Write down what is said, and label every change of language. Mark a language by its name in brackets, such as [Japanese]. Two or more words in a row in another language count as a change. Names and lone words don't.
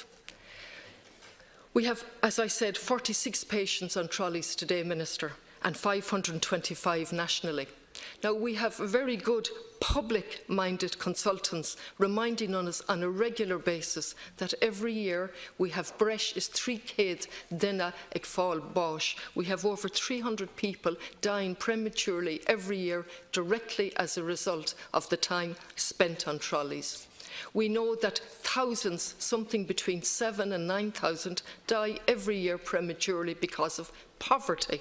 [English] We have, as I said, 46 patients on trolleys today, Minister, and 525 nationally. Now, we have very good public-minded consultants reminding us on a regular basis that every year we have [Irish] breis is 3 céad duine ag fáil báis. [English] We have over 300 people dying prematurely every year directly as a result of the time spent on trolleys. We know that thousands, something between 7,000 and 9,000, die every year prematurely because of poverty.